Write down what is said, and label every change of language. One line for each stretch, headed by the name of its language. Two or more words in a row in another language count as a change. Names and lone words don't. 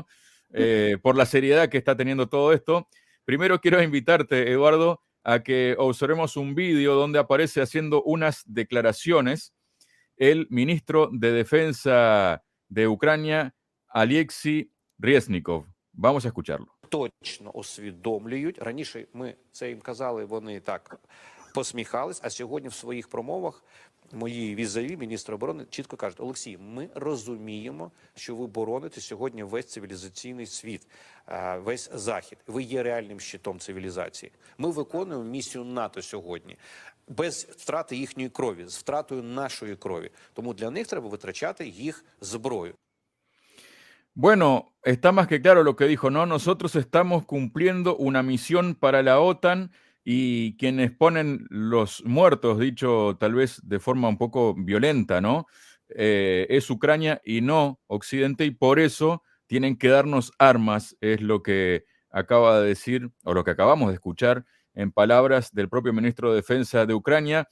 Spanish: Por la seriedad que está teniendo todo esto. Primero quiero invitarte, Eduardo, a que observemos un vídeo donde aparece haciendo unas declaraciones el ministro de Defensa de Ucrania, Alexei Reznikov. Vamos a escucharlo.
Ukrainian: Точно усвідомлюють. Раніше ми це їм казали, вони так посміхались, а сьогодні в своїх промовах мої візаві, міністр оборони, чітко кажуть: Олексій, ми розуміємо, що ви бороните сьогодні весь цивілізаційний світ, весь Захід. Ви є реальним щитом цивілізації. Ми виконуємо місію НАТО сьогодні без втрати їхньої крові, з втратою нашої крові. Тому для них треба витрачати їх зброю.
Spanish: Bueno, está más que claro lo que dijo, ¿no? Nosotros estamos cumpliendo una misión para la OTAN y quienes ponen los muertos, dicho tal vez de forma un poco violenta, ¿no? Es Ucrania y no Occidente, y por eso tienen que darnos armas, es lo que acaba de decir, o lo que acabamos de escuchar en palabras del propio ministro de Defensa de Ucrania.